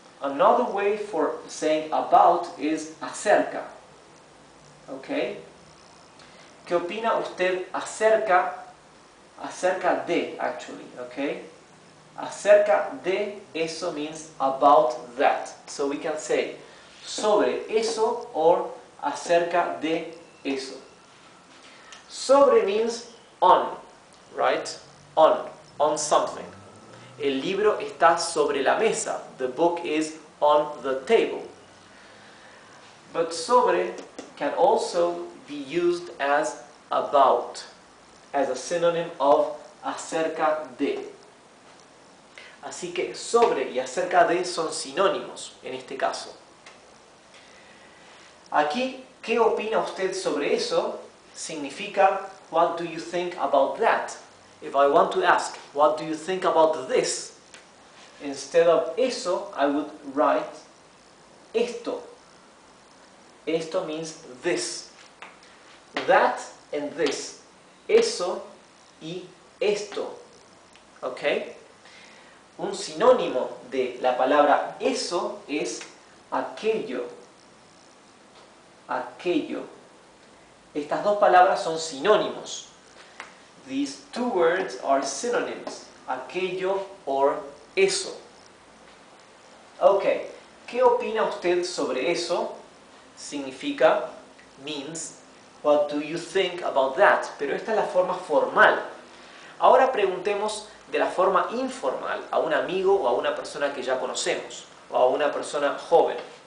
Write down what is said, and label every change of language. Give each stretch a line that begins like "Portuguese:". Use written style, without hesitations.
English: Another way for saying about is acerca. Okay?
Spanish: ¿Qué opina usted acerca de,
English: actually, okay?
Spanish: Acerca de eso
English: means about that. So we can say
Spanish: sobre eso
English: or
Spanish: acerca de eso.
English: Sobre means on, right? On something.
Spanish: El libro está sobre la mesa.
English: The book is on the table. But sobre can also be used as about, as a synonym of
Spanish: acerca de. Así que sobre y acerca de son sinónimos en este caso. Aquí, ¿qué opina usted sobre eso? Significa,
English: what do you think about that? If I want to ask, what do you think about this? Instead of eso, I would write esto. Esto means this. That and this.
Spanish: Eso y esto. ¿Ok? Un sinónimo de la palabra eso es aquello. Aquello. Estas dos palabras son sinónimos.
English: These two words are synonyms. Aquello or eso. Ok.
Spanish: ¿Qué opina usted sobre eso? Significa,
English: means, what do you think about that?
Spanish: Pero esta es la forma formal. Ahora preguntemos de la forma informal a un amigo o a una persona que ya conocemos, o a una persona joven.